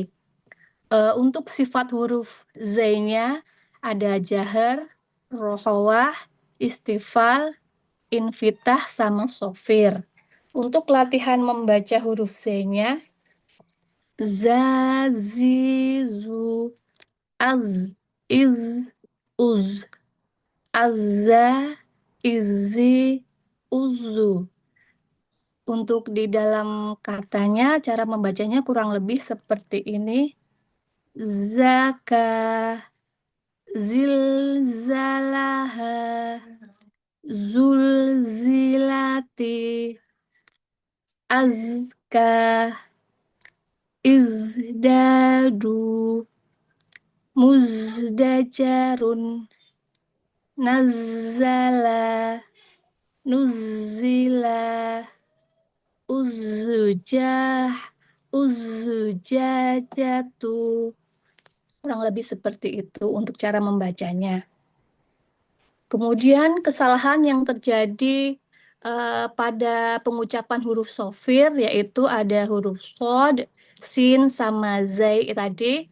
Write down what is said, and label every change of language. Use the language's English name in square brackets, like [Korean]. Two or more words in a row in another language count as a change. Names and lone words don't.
[Indonesian] Untuk sifat huruf zai-nya ada jahar, rohawah, istifal, infitah, sama sofir. Untuk latihan membaca huruf Z-nya, [Arabic] زَ، زِ، زُ، أَزْ, إِزْ، أُزْ, أَزَّ، إِزِ، أُزُ. [Indonesian] Untuk di dalam katanya, cara membacanya kurang lebih seperti ini: zaka, [Arabic] zilzalaha, زُلْزِلَتِ، أَزْكَى، اِزْدَادُوا، مُزْدَجَرٌ، نَزَّلَ، نُزِّلَ، الزُّجَاجَة، الزُّجَاجَةُ. [Indonesian] Kurang lebih seperti itu untuk cara membacanya. Kemudian kesalahan yang terjadi pada pengucapan huruf sofir yaitu ada huruf sod, sin, sama zai tadi.